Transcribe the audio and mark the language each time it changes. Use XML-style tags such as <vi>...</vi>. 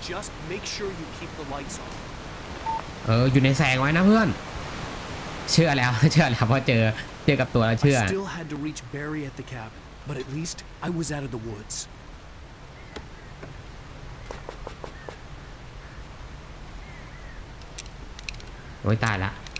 <en>Just make sure you keep the lights on.</en> <th>อยู่ในแสงไว้นะเพื่อนเชื่อแล้วพอเจอกับตัวแล้วเชื่อ</th> <en>I still had to reach Barry at the cabin, but at least I was out of the woods.</en> <th>โอ้ยตายละ</th>